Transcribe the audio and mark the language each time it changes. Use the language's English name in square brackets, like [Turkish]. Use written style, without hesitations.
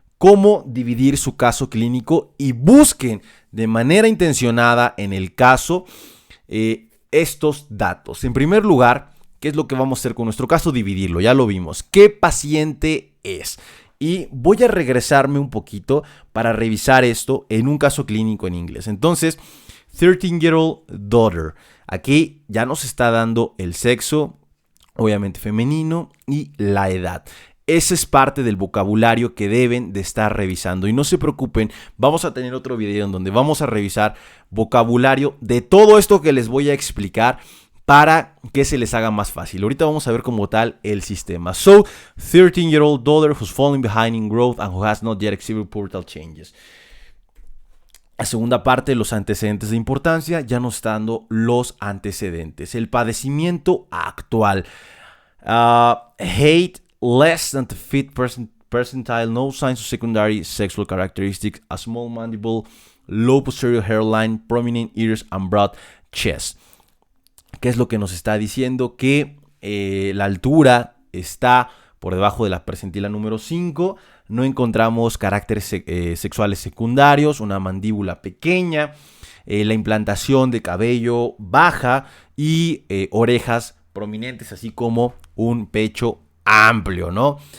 [Spanish] cómo dividir su caso clínico y busquen de manera intencionada en el caso estos datos. En primer lugar, ¿qué es lo que vamos a hacer con nuestro caso? Dividirlo, ya lo vimos. ¿Qué paciente es? Y voy a regresarme un poquito para revisar esto en un caso clínico en inglés. Entonces, [English] 13-year-old daughter. [Spanish] Aquí ya nos está dando el sexo, obviamente femenino, y la edad. Ese es parte del vocabulario que deben de estar revisando. Y no se preocupen, vamos a tener otro video en donde vamos a revisar vocabulario de todo esto que les voy a explicar para que se les haga más fácil. Ahorita vamos a ver como tal el sistema. [English] So, 13-year-old daughter who's falling behind in growth and who has not yet exhibited pubertal changes. [Spanish] La segunda parte, los antecedentes de importancia, ya nos está dando los antecedentes. El padecimiento actual. [English] Hate less than the fifth percentile, no signs of secondary sexual characteristics, a small mandible, low posterior hairline, prominent ears and broad chest. [Spanish] ¿Qué es lo que nos está diciendo? Que la altura está por debajo de la percentila número 5. No encontramos caracteres sexuales secundarios, una mandíbula pequeña, la implantación de cabello baja y orejas prominentes, así como un pecho amplio, ¿no?